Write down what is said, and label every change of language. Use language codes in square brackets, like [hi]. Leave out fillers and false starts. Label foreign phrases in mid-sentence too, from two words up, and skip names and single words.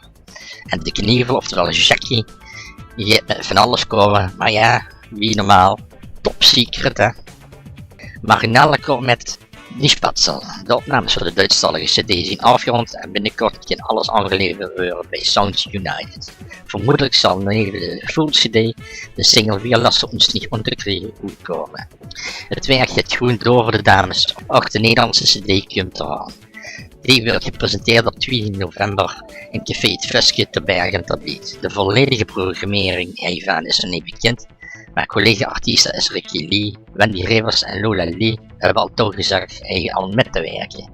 [nl] En de knievel, oftewel Jackie, die gaat met van alles komen, maar ja, wie normaal, top secret hè. Marinelle komt met Die Spatzel. De opnames voor de Duitsstalige CD zijn afgerond en binnenkort kan alles aangeleverd worden bij Sounds United. Vermoedelijk zal neben de [en] full CD [nl] de single Wir lassen uns nicht unterkriegen uitkomen. Het werk gaat goed door voor de dames, ook de Nederlandse CD komt eraan. Die wordt gepresenteerd op 2 november in Café Het Vestje te Bergen ter Beek. De volledige programmering hiervan is nog niet bekend, maar collega-artiesten is Ricky Lee, Wendy Rivers en Lola Lee hebben al toegezegd al met te werken.